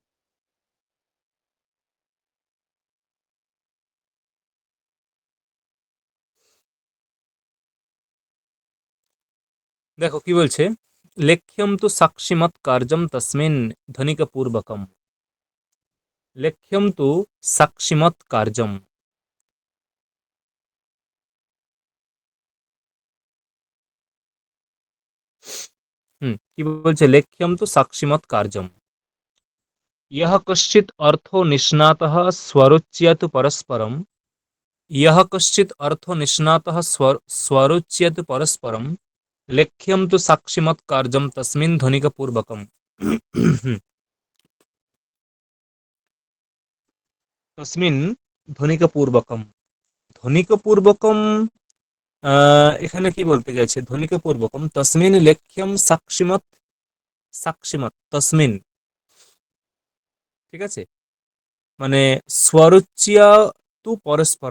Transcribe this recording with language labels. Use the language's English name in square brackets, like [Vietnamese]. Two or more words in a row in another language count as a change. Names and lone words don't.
[Bangla] দেখো কি বলছে, [Sanskrit] লেখ্যম তু সাক্ষিমত কার্যম তস্মিন ধ্বনিকপূর্বকম। লেখ্যম তু সাক্ষিমত কার্যম। [Bangla] কি বলছে, [Sanskrit] লেখ্যম তু সাক্ষিমত কার্যম यः कश्चित् अर्थो निष्णातः स्वरोच्यते परस्परं। यः कश्चित् अर्थो निष्णातः स्वरोच्यते परस्परं लेख्यं तु साक्षिमत् कार्यं तस्मिन् ध्वनिकपूर्वकम्। तस्मिन् ধ্বনিকপূর্বকম। [Bangla] ধ্বনিকপূর্বকম, এখানে কি বলতে গেছে? [Sanskrit] ধ্বনিকপূর্বকম তসমিন লেখ্যম সাক্ষিমত, সাক্ষিমত তসমিন। [Bangla] ঠিক আছে, মানে [Sanskrit] স্বরোচ্চিয়া তু পরস্পরম।